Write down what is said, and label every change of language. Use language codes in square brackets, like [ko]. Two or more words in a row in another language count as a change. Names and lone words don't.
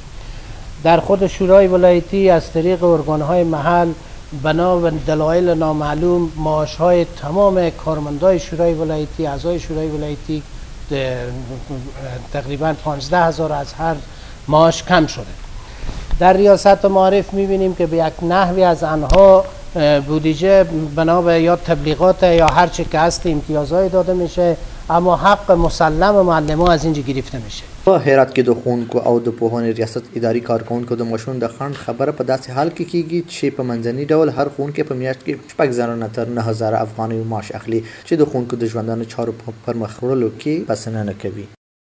[fa] در خود شورای ولایتی از طریق ارگانهای محل بنا به دلایل نامعلوم معاشهای تمام کارمندای شورای ولایتی اعضای شورای ولایتی تقریبا 15,000 از هر معاش کم شده. در ریاست معارف میبینیم که به یک نحوی از آنها بودجه بنا به یا تبلیغات یا هر چه که هست امتیازهای داده میشه اما حق مسلم معلم از اینجا گرفته میشه. [ps] په هرات کې د ښوونکو او د پوهنې ریاست اداري کارکوونکو د معاشونو د خنډ خبره په داسې حال کې کېږي چې په منځني ډول هر ښوونکی په میاشت کې 6 زره تر 9,000 افغانۍ معاش اخلي چې د ښوونکو د ژوندانه چارو په پرمخ وړلو کې بسنه نه کوي.